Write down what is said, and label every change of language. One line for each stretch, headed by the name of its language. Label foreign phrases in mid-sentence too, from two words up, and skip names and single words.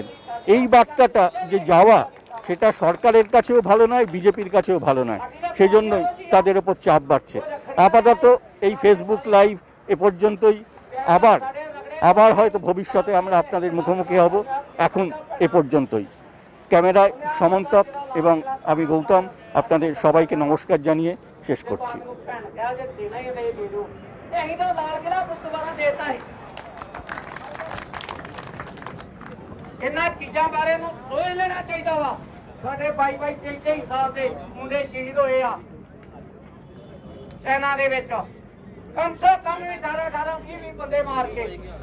Bangla: এই বার্তাটা যে যাওয়া, সেটা সরকারের কাছেও ভালো নয়, বিজেপির কাছেও ভালো নয়, সেজন্যই তাদের ওপর চাপ বাড়ছে। আপাতত এই ফেসবুক লাইভ এ পর্যন্তই, আবার হয়তো ভবিষ্যতে আমরা আপনাদের মুখোমুখি হব। এখন এ পর্যন্তই। ক্যামেরায় সমন্তক এবং আমি গৌতম আপনাদের সবাইকে নমস্কার জানিয়ে শেষ করছি।
Punjabi: ਇਹਨਾਂ ਚੀਜ਼ਾਂ ਬਾਰੇ ਨੂੰ ਸੋਚ ਲੈਣਾ ਚਾਹੀਦਾ ਵਾ। ਸਾਡੇ 22 23 ਸਾਲ ਦੇ ਮੁੰਡੇ ਸ਼ਹੀਦ ਹੋਏ ਆ ਸੈਨਾ ਦੇ ਵਿੱਚ,
Hindi: कम से कम
Punjabi: ਵੀ 18 20 ਬੰਦੇ ਮਾਰ ਕੇ।